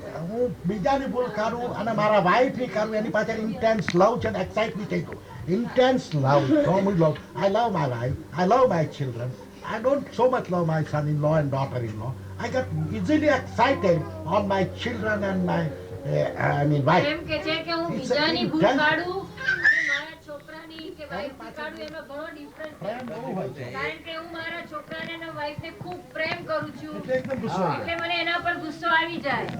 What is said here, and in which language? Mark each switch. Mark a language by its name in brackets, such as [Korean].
[Gujarati] હું બીજાની ભૂલ કાઢું અને મારા વાઈફની કાઢું એની પાછળ ઇન્ટેન્સ લવ છે ને એક્સાઇટમેન્ટ થઈ ગયું. [English] Intense love, common love. I love my wife. I love my children. I don't so much love my son-in-law and daughter-in-law. I get easily excited on my children and my, wife. [Gujarati] એમ કે છે કે હું બીજાની ભૂલ કાઢું અને મારા છોકરાની કે વાઈફની કાઢું એમાં ઘણો ડિફરન્સ છે. કારણ કે હું મારા છોકરાને અને વાઈફને ખૂબ પ્રેમ કરું છું એટલે મને એના પર ગુસ્સો આવી જાય.